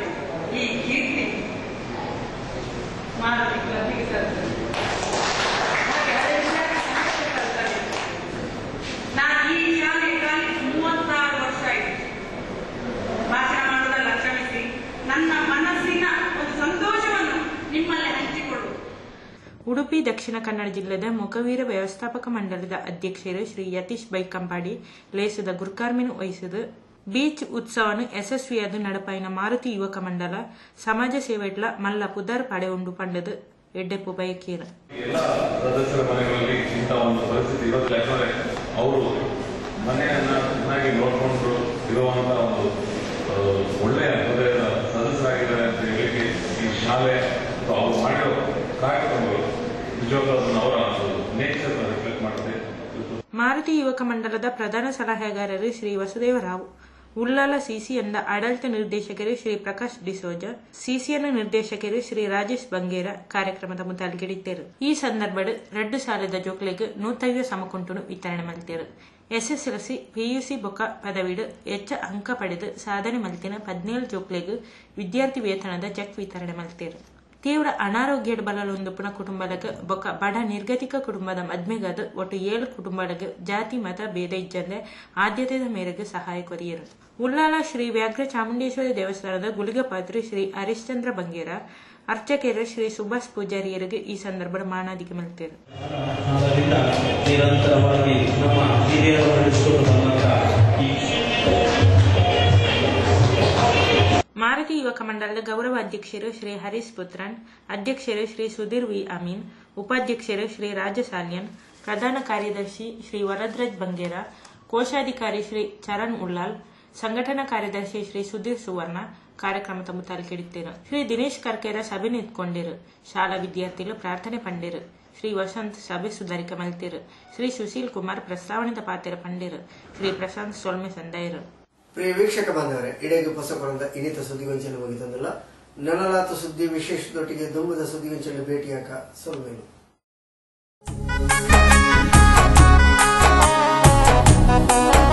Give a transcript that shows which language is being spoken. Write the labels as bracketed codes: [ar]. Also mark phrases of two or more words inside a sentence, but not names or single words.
[kn] ಈ ಕೀರ್ತಿ ಮಾರುತಿ ಕ್ಲಬ್ಬಿಗೆ ಸಲ್ತದೆ. ನಾನು ಈ ಶಾಲೆಗಾಗಿ 36 ವರ್ಷ ಆಯಿತು. ಭಾಷಣ ಮಾಡೋದಲ್ಲ, ಕ್ಷಮಿಸಿ. ನನ್ನ ಮನಸ್ಸಿನ ಒಂದು ಸಂತೋಷವನ್ನು ನಿಮ್ಮಲ್ಲಿ ಹಂಚಿಕೊಳ್ಳುವುದು. [tcy] ಉಡುಪಿ ದಕ್ಷಿಣ ಕನ್ನಡ ಜಿಲ್ಲೆದ ಮೊಗವೀರ ವ್ಯವಸ್ಥಾಪಕ ಮಂಡಲದ ಅಧ್ಯಕ್ಷರು ಶ್ರೀ ಯತೀಶ್ ಬೈಕಂಪಾಡಿ ಲೇಸದ ಗುರ್ಕಾರ್ಮಿನ ವಹಿಸಿದ ಬೀಚ್ ಉತ್ಸವನು ಯಶಸ್ವಿಯಾದ ನಡಪಾಯಿನ ಮಾರುತಿ ಯುವಕ ಮಂಡಲ ಸಮಾಜ ಸೇವೆಟ್ಲ ಮಲ್ಲ ಪುದರ್ ಪಡೆ ಉಂಡು ಪಂಡದು ಎಡ್ಡೆಪ್ಪು ಬಯಕೇರ. [kn] ಎಲ್ಲ ಸದಸ್ಯರ ಮನೆಗಳಲ್ಲಿ ಇಂಥ ಒಂದು ಪರಿಸ್ಥಿತಿ ಇರೋದಿಲ್ಲ. ಯಾಕಂದ್ರೆ ಅವರು ಮನೆಯನ್ನ ಚೆನ್ನಾಗಿ ನೋಡಿಕೊಂಡು ಇರುವಂತ ಒಂದು ಒಳ್ಳೆಯ ಹೃದಯದ ಸದಸ್ಯರಾಗಿದ್ದಾರೆ ಅಂತ ಹೇಳಿ ಈ ಶಾಲೆ ಅವರು ಮಾಡಿರೋ ಕಾರ್ಯಕ್ರಮಗಳು ನಿಜವಾಗ್ಲೂ ಅವರ [en] nature reflect [kn] ಮಾಡುತ್ತೆ. [tcy] ಮಾರುತಿ ಯುವಕ ಮಂಡಲದ ಪ್ರಧಾನ ಸಲಹೆಗಾರರು ಶ್ರೀ ವಸುದೇವರಾವ್ ಉಳ್ಳಾಲ ಸಿಸಿಎನ್ನ ಆಡಳಿತ ನಿರ್ದೇಶಕರು ಶ್ರೀ ಪ್ರಕಾಶ್ ಡಿಸೋಜ, ಸಿಸಿಎನ್ ನಿರ್ದೇಶಕರು ಶ್ರೀ ರಾಜೇಶ್ ಬಂಗೇರ ಕಾರ್ಯಕ್ರಮದ ಮುತಾಲ್ಗಿಡಿದ್ದೇರು. ಈ ಸಂದರ್ಭಡ್ 2 ಶಾಲೆದ ಜೋಕ್ಲೆಗ್ 150 ಸಮಕುಂಟುನು ವಿತರಣೆ ಮಲ್ತೇರು. SSLC, PUC ಬೊಕ್ಕ ಪದವಿಡ್ ಹೆಚ್ಚ ಅಂಕ ಪಡೆದು ಸಾಧನೆ ಮಲ್ತಿನ 17 ಜೋಕ್ಲೆಗ್ ವಿದ್ಯಾರ್ಥಿ ವೇತನದ ಚೆಕ್ ವಿತರಣೆ ಮಲ್ತೇರು. ತೀವ್ರ ಅನಾರೋಗ್ಯದ ಬಲಲೊಂದುಪುನ ಕುಟುಂಬದಾಗ ಬೊಕ್ಕ ಬಡ ನಿರ್ಗತಿಕ ಕುಟುಂಬದ ಮದ್ಮೆಗಾದ ಒಟ್ಟು 7 ಕುಟುಂಬದಾಗ ಜಾತಿ ಮತ ಭೇದ ಇಜ್ಜಂದೆ ಆದ್ಯತೆಯ ಮೇರೆಗೆ ಸಹಾಯ ಕೊರಿಯರು. ಉಳ್ಳಾಲ ಶ್ರೀ ವ್ಯಾಘ್ರ ಚಾಮುಂಡೇಶ್ವರಿ ದೇವಸ್ಥಾನದ ಗುಳಿಗಪಾತ್ರಿ ಶ್ರೀ ಹರಿಶ್ಚಂದ್ರ ಬಂಗೇರ, ಅರ್ಚಕರು ಶ್ರೀ ಸುಭಾಷ್ ಪೂಜಾರಿಯರಿಗೆ ಈ ಸಂದರ್ಭದ ಮಾನಾದಿಗೆ ಮಲ್ತೇರು. [kn] ನಿರಂತರವಾಗಿ ನಮ್ಮ ಹಿರಿಯರು ನಡೆಸಿಕೊಂಡು ಬಂದಂತಹ [tcy] ಮಾರುತಿ ಯುವಕ ಮಂಡಲದ ಗೌರವ ಅಧ್ಯಕ್ಷರು ಶ್ರೀ ಹರೀಶ್ ಪುತ್ರನ್, ಅಧ್ಯಕ್ಷರು ಶ್ರೀ ಸುಧೀರ್ ವಿ ಅಮೀನ್, ಉಪಾಧ್ಯಕ್ಷರು ಶ್ರೀ ರಾಜಸಾಲ್ಯನ್, ಪ್ರಧಾನ ಕಾರ್ಯದರ್ಶಿ ಶ್ರೀ ವರದ್ರಾಜ್ ಬಂಗೇರ, ಕೋಶಾಧಿಕಾರಿ ಶ್ರೀ ಚರಣ್ ಉಳ್ಳಾಲ್, ಸಂಘಟನಾ ಕಾರ್ಯದರ್ಶಿ ಶ್ರೀ ಸುಧೀರ್ ಸುವರ್ಣ ಕಾರ್ಯಕ್ರಮದ ಮುತಾಲ್ಕಿಡಿತ್ತೇರು. ಶ್ರೀ ದಿನೇಶ್ ಕರ್ಕೇರ ಸಭೆ ನಿಂತ್ಕೊಂಡಿರು. ಶಾಲಾ ವಿದ್ಯಾರ್ಥಿಗಳು ಪ್ರಾರ್ಥನೆ ಪಂಡಿರು. ಶ್ರೀ ವಸಂತ್ ಸಭೆ ಸುಧಾರಿಕೆ ಮಲ್ತಿರು. ಶ್ರೀ ಸುಶೀಲ್ ಕುಮಾರ್ ಪ್ರಸ್ತಾವನೆದ ಪಾತ್ರ ಪಂಡಿರು. ಶ್ರೀ ಪ್ರಶಾಂತ್ ಸೊಲ್ಮೆ ಸಂದಾಯರು. ಪ್ರಿಯ ವೀಕ್ಷಕ ಬಾಂಧವರೇ, ಇಡೀಗೆ ಹೊಸಕೊರಂದ ಇನ್ನಿತ ಸುದ್ದಿಗೊಂಚಲು ಮುಗಿತಂದಿಲ್ಲ. ನನಲಾತ ಸುದ್ದಿ ವಿಶೇಷದೊಟ್ಟಿಗೆ ದುಂಬದ ಸುದ್ದಿಗೊಂಚಲು ಭೇಟಿಯಾಕ ಸೊಲ್ಮೇನು.